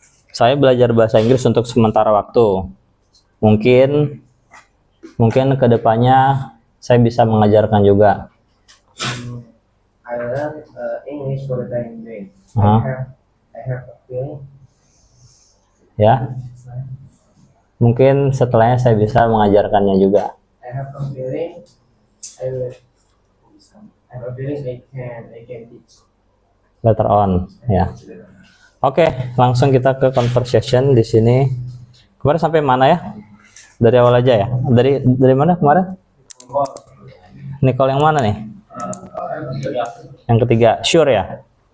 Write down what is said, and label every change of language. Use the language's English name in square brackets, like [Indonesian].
[Indonesian] Saya belajar bahasa Inggris untuk sementara waktu. Mungkin kedepannya saya bisa mengajarkan juga. [English] I learn English for the time being. I have a feeling. [Indonesian] Ya. Mungkin setelahnya saya bisa mengajarkannya juga. [English] I have a feeling. I have a feeling I can teach. Later on, [Indonesian] ya. Oke, langsung kita ke conversation di sini. Kemarin sampai mana ya? Dari awal aja ya. Dari mana kemarin? Nicole yang mana nih? Yang ketiga. Sure ya?